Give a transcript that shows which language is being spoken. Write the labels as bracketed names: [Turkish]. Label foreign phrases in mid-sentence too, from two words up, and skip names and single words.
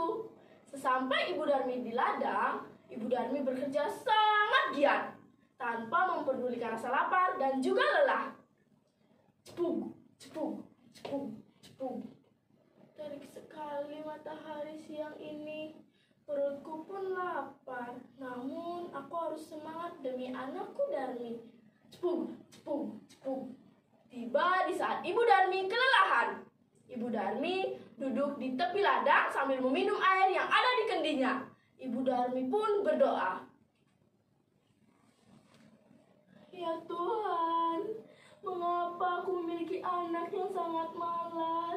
[Indonesian] Sesampai Ibu Darmi di ladang, Ibu Darmi bekerja sangat giat tanpa memperdulikan rasa lapar dan juga lelah. Cepung, cepung, cepung, cepung. Terik sekali matahari siang ini. Perutku pun lapar. Namun aku harus semangat demi anakku Darmi. Cepung, cepung, cepung. Tiba di saat Ibu Darmi kelelahan. Ibu Darmi duduk di tepi ladang sambil meminum air yang ada di kendinya. Ibu Darmi pun berdoa, "Ya Tuhan, mengapa aku memiliki anak yang sangat malas?